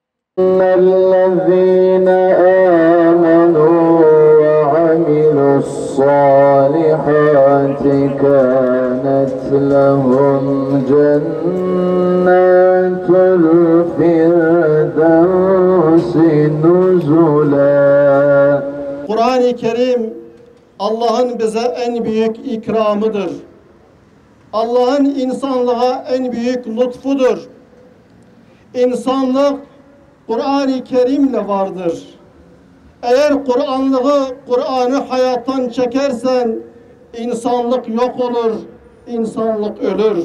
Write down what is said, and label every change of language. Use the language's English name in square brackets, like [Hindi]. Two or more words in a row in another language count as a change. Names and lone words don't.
[Arabic] الذين آمنوا وعملوا الصالحات كانت لهم جنات الفردوس نزلا. [Turkish] Kur'an-ı Kerim Allah'ın bize en büyük ikramıdır. Allah'ın insanlığa en büyük lütfudur. İnsanlık Kur'an-ı Kerim'le vardır. Eğer Kur'an'ı hayattan çekersen insanlık yok olur, insanlık ölür.